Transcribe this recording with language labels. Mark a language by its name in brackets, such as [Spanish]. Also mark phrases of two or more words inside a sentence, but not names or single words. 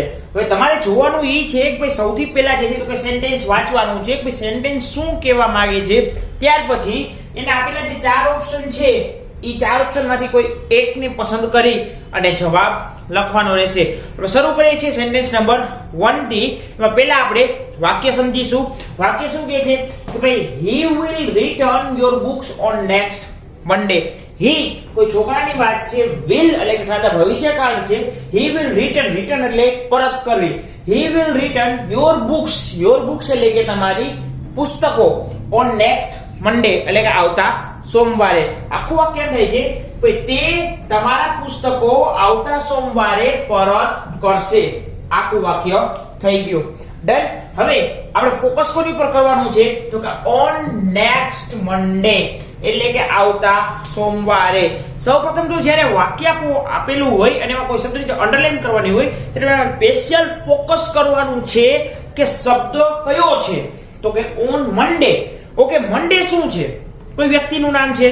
[Gujarati] હવે તમારે જોવાનું ઈ છે કે ભાઈ સૌથી પહેલા જે છે તો કે સેન્ટેન્સ વાંચવાનું છે કે ભાઈ સેન્ટેન્સ શું કહેવા માંગે છે. ત્યાર પછી એને આપેલા જે ચાર ઓપ્શન છે ઈ ચાર ઓપ્શનમાંથી કોઈ એકને પસંદ કરી અને જવાબ લખવાનો રહેશે. હવે શરૂ કરીએ છીએ [English] sentence number [Gujarati] 1 થી. એમાં પહેલા આપણે વાક્ય સમજીશું. વાક્ય શું કહે છે કે ભાઈ [English] he will return your books on next Monday. [Gujarati] he કોઈ છોકરાની વાત છે, will એટલે કે સાદા ભવિષ્યકાળ છે. [English] he will return [Gujarati] એટલે પરત કરવી. [English] he will return your books [Gujarati] એટલે કે તમારી પુસ્તકો [English] on next Monday [Gujarati] એટલે કે આવતા સોમવારે. આખું વાક્ય થાય છે ભાઈ તે તમારા પુસ્તકો આવતા સોમવારે પરત કરશે. આખું વાક્ય થઈ ગયું. ડન. હવે આપણે ફોકસ કોની પર કરવાનું છે તો કે [English] on next Monday [Gujarati] એટલે કે આવતા સોમવારે. સૌપ્રથમ તો જ્યારે વાક્ય આપેલું હોય અને એમાં કોઈ શબ્દની અંડરલાઈન કરવાની હોય ત્યારે [English] special focus [Gujarati] કરવાનું છે કે શબ્દ કયો છે તો કે [English] on Monday. okay, Monday [Gujarati] શું છે? કોઈ વ્યક્તિનું નામ છે?